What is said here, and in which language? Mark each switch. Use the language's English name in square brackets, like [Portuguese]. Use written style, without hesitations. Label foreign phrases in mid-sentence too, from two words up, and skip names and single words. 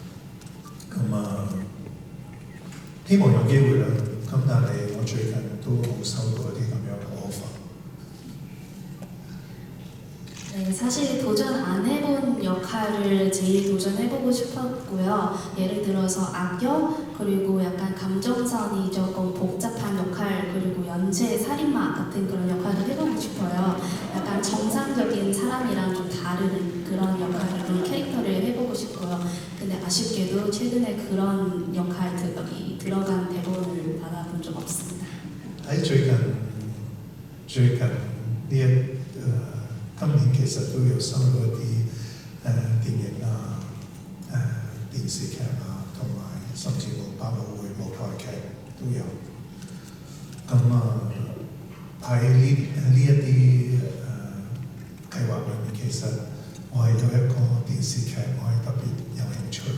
[Cantonese] 希望有機會啦。咁但係我最近都冇收到一啲咁樣嘅 offer。 [Korean] 네, 사실 도전 안 해본 역할을 제일 도전해보고 싶었고요. 예를 들어서 악역, 그리고 약간 감정선이 조금 복잡한 역할, 그리고 연쇄 살인마 같은 그런 역할을 해보고 싶어요. 약간 정상적인 사람이랑 좀 다른 그런 역할을, 그런 캐릭터를 해보고 싶고요. 근데 아쉽게도 최근에 그런 역할 들어간 대본을 받아본 적 없습니다. [Cantonese] 喺最近呢今年其實都有收到一啲電影啊、電視劇啊，同埋甚至乎包括舞台劇都有。咁喺呢一啲計劃裏面，其實我係有一個電視劇，我係特別有興趣。